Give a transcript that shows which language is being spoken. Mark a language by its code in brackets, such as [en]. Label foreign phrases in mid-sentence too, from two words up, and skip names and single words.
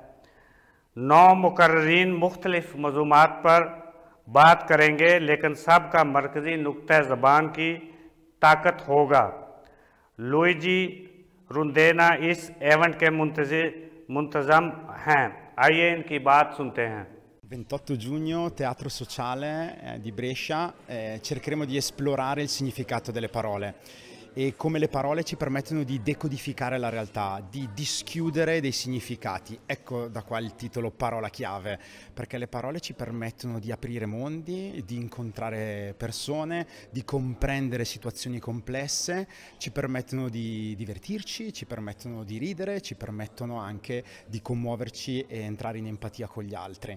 [ur] 9 مقررین مختلف موضوعات پر بات کریں گے لیکن سب کا مرکزی نکتہ زبان کی طاقت ہوگا. लुइजी रुंदेना اس ایونٹ کے منتظم ہیں। آئیے ان کی بات سنتے ہیں. [it] 28 giugno, Teatro Sociale di Brescia, cercheremo di esplorare il significato delle parole e come le parole ci permettono di decodificare la realtà, di dischiudere dei significati. Ecco da qua il titolo Parola chiave, perché le parole ci permettono di aprire mondi, di incontrare persone, di comprendere situazioni complesse, ci permettono di divertirci, ci permettono di ridere, ci permettono anche di commuoverci e entrare in empatia con gli altri.